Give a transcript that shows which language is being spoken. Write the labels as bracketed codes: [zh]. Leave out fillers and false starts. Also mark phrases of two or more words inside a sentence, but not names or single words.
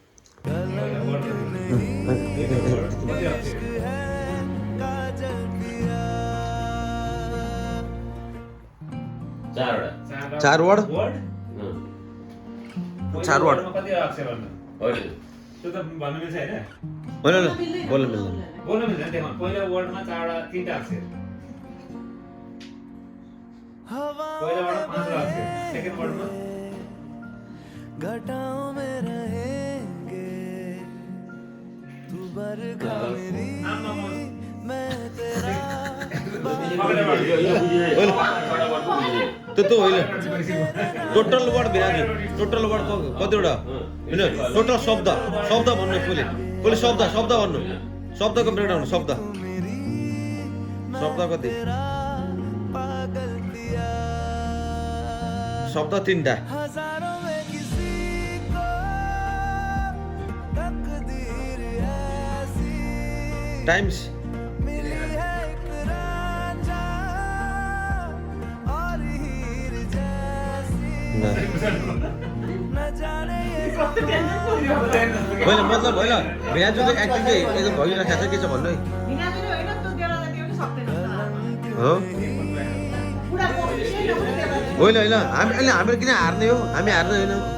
[ne] 4 वर्ड 4 वर्ड कति अक्षर भन्नु होइन त्यो त भन्नु मिल्छ हैन होइन बोल्न मिल्दैन बोल्नु मिल्दैन त्यहाँ पहिलो वर्डमा 3टा अक्षर पहिलो वर्डमा 5 अक्षर सेकेन्ड वर्डमा [hi] घटाओं में रहेंगे तू बरखा मेरी मैं तेरा [ne] त्यो होइन [en] total word [ne] बिराजु [en] total word [ne] कतिवटा होइन टोटल शब्द भन्नु पहिले शब्द भन्नु शब्दको ब्रेकडाउन शब्द कति शब्द 3टा [hi] हजारों में किसी को तकदीर ऐसी टाइम्स मिली है एक रांझा और हीर जैसी न जाने ये [ne] होइन मतलब होइन बिराजु चाहिँ एक्टिङ चाहिँ एकदम भइरहेको छ के छ भन्नु है हो होइन हामी हाम्रो किन हार्ने हो हामी हार्ने होइन